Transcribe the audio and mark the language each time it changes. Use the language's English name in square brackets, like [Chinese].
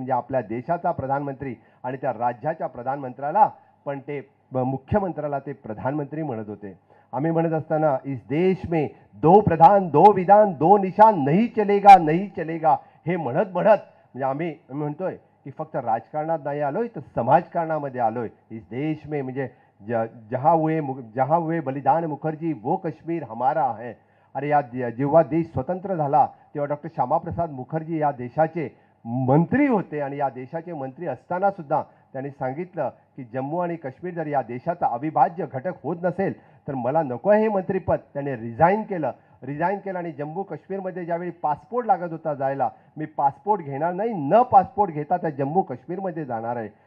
[Marathi] म्हणजे आपल्या देशाचा प्रधानमंत्री आणि त्या राज्याच्या प्रधानमंत्र्याला पण ते मुख्यमंत्र्याला ते प्रधानमंत्री म्हणत होते. आम्ही म्हणत असताना [Hindi] इस देश में 2 प्रधान 2 विधान 2 निशान नहीं चलेगा नहीं चलेगा [Marathi] हे म्हणत म्हणजे आम्ही म्हणतोय की फक्त राजकारणात नाही आलोय तर समाजकारणामध्ये आलोय. [Hindi] इस देश में म्हणजे जहाँ हुए बलिदान मुखर्जी वो कश्मीर हमारा है. [Marathi] अरे या जेव्हा देश स्वतंत्र झाला तेव्हा डॉक्टर श्यामाप्रसाद मुखर्जी या देशाचे मंत्री होते आणि या देशाचे मंत्री असताना सुद्धा त्यांनी सांगितलं की जम्मू आणि काश्मीर जर या देशाचा अविभाज्य घटक होत नसेल तर मला नको हे मंत्रिपद. त्याने रिझाईन केलं आणि जम्मू काश्मीरमध्ये ज्यावेळी पासपोर्ट लागत होता जायला, मी पासपोर्ट घेणार नाही, न पासपोर्ट घेता त्या जम्मू काश्मीरमध्ये जाणार आहे.